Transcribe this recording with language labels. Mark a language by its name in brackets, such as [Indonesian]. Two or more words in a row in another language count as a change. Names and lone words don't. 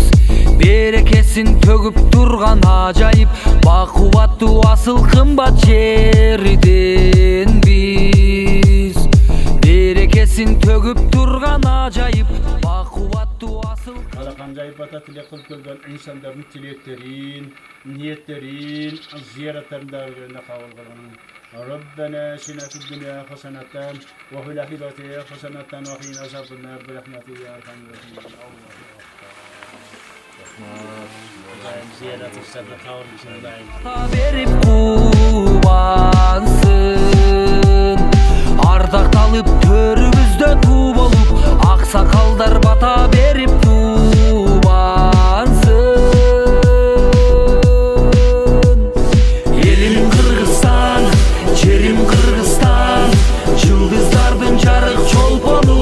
[Kyrgyz] Берекесин төгүп турган ажайып, бакубаттуу асыл кымбат жерден биз. Берекесин төгүп турган ажайып, бакубаттуу асыл. Кандай бата тилек кылып келген инсандардын тилектерин, ниеттерин, зияратларына кабыл кылган. [Arabic] ربنا آتنا في الدنيا حسنة وفي الآخرة حسنة وقنا عذاب النار برحمتك يا أرحم الراحمين. [Kyrgyz] Ардакталып төрүбүздө туу болуп, аксакалдар бата берип тубансын. Элим Кыргызстан, жерим Кыргызстан, жылдыздардын жарык чолпону.